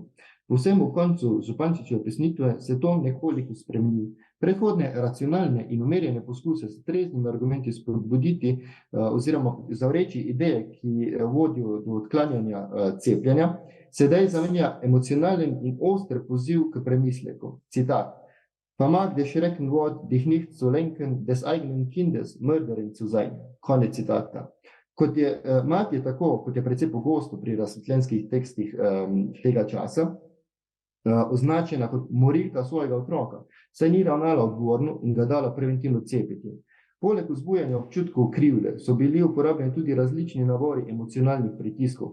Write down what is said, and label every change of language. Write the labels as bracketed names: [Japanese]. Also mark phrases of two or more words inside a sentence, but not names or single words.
[Slovenian] Povsem v koncu Župančičeve pesnitve se to nekoliko spremeni. Predhodne racionalne in umerjene poskuse s treznimi argumenti spodbuditi oziroma zavreči ideje, ki vodijo do odklanjanja cepljenja, sedaj zamenja emocionalen in oster poziv k premisleku. Citat. [German] Vermag der Schreckenwort dich nicht zu lenken, des eigenen Kindes Mörderin zu sein. [Slovenian] Konec citata. Kot je precej pogosto pri razsvetljenskih tekstih tega časa, označena kot morilka svojega otroka, saj ni ravnala odgovorno in ga dala preventivno cepiti. Poleg vzbujanja občutkov krivde so bili uporabljeni tudi različni nabori emocionalnih pritiskov.